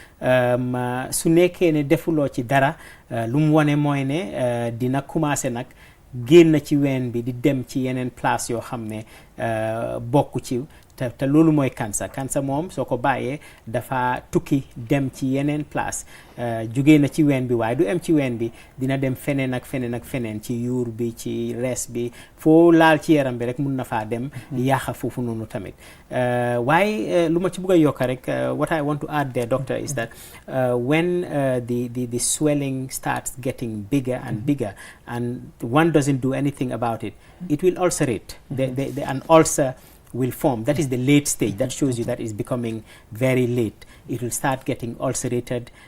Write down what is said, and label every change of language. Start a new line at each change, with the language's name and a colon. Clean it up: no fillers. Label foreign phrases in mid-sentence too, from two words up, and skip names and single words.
Wolof: su nekkee ne defuloo ci dara lu mu wone mooy ne dina commencé nag génn ci ween bi di dem ci yeneen place yoo xam ne bokku ci te loolu mooy cancer moom soo ko bàyyee dafa tukki dem ci yeneen place jugee na ci ween bi waaye du em ci ween bi dina dem feneen ak feneen ci yuur bi ci res bi foo laal ci yaram bi rek mun na faa dem yaaxa foofu noonu tamit waaye lu ma ci bëgg a yokk rek
English: what I want to add there, doctor, is that when the swelling starts getting bigger and bigger and one doesn't do anything about it, it will ulcerate. An ulcer will form. That is the late stage. That shows you that it's becoming very late. It will start getting ulcerated.